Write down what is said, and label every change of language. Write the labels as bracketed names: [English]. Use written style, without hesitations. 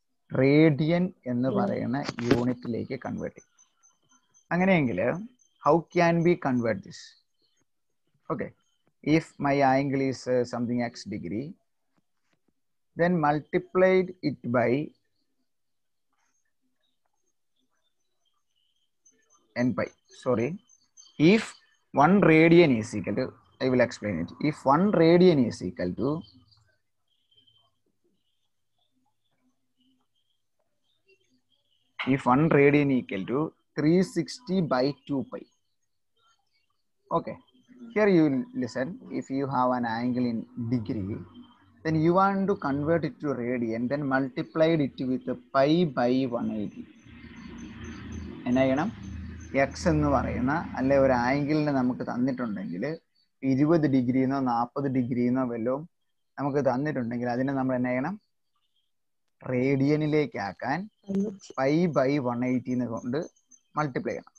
[Malayalam] Radian എന്ന് പറയുന്ന യൂണിറ്റിലേക്ക് കൺവേർട്ട് ചെയ്യും. [English] അങ്ങനെയെങ്കിൽ how can be convert this? Okay, if my angle is something x degree, then multiplied it by n pi. Sorry, if 1 radian is equal to, I will explain it. If 1 radian is equal to if 1 radian equal to 360 by 2 pi. Okay, here you listen. If you have an angle in degree, then you want to convert it to radian, then multiplied it with pi by 180. [Malayalam] എന്നാ ചെയ്യണം? X എന്ന് പറയുന്ന അല്ലെ ഒരു ആംഗിളിന് നമുക്ക് തന്നിട്ടുണ്ടെങ്കിൽ 20 ഡിഗ്രിന്നോ 40 ഡിഗ്രിന്നോ വല്ലതും നമുക്ക് തന്നിട്ടുണ്ടെങ്കിൽ അതിനെ നമ്മൾ എന്നാ ചെയ്യണം? റേഡിയനിലേക്ക് ആക്കാൻ പൈ ബൈ 180 കൊണ്ട് മൾട്ടിപ്ലൈ ചെയ്യണം.